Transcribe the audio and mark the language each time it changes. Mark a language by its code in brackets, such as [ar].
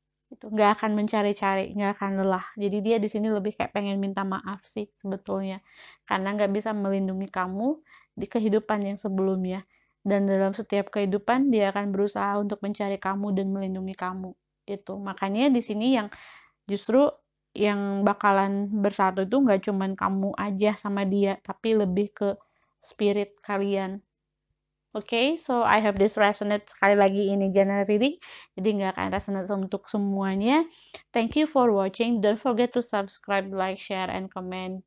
[id] Itu nggak akan mencari-cari, nggak akan lelah. Jadi dia di sini lebih kayak pengen minta maaf sih sebetulnya, karena nggak bisa melindungi kamu di kehidupan yang sebelumnya. Dan dalam setiap kehidupan dia akan berusaha untuk mencari kamu dan melindungi kamu. Itu makanya di sini yang justru yang bakalan bersatu itu nggak cuman kamu aja sama dia, tapi lebih ke spirit kalian. [en] Oke, so I hope this resonate. [id] Sekali lagi ini general reading, jadi nggak akan resonate untuk semuanya. [en] Thank you for watching. Don't forget to subscribe, like, share, and comment.